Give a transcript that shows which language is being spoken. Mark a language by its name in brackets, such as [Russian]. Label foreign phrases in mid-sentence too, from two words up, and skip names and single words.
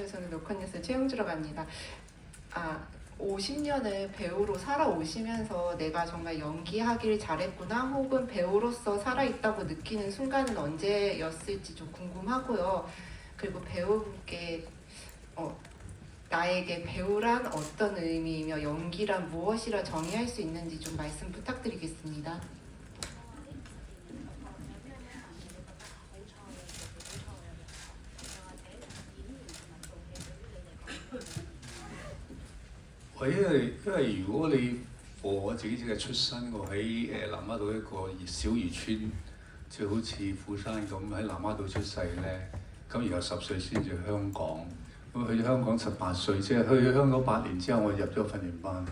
[Korean] 저는 노컷뉴스 최용주라고 합니다. 50년을 배우로 살아오시면서 내가 정말 연기하길 잘했구나 혹은 배우로서 살아있다고 느끼는 순간은 언제였을지 좀 궁금하고요. 그리고 배우분께 나에게 배우란 어떤 의미이며 연기란 무엇이라 정의할 수 있는지 좀 말씀 부탁드리겠습니다. [Cantonese] 因為如果你我自己嘅出身，我喺南丫島一個小漁村，即係好似富山咁喺南丫島出世咧，咁然後10歲先至香港，咁去咗香港18歲，即係去咗香港8年之後，我入咗訓練班。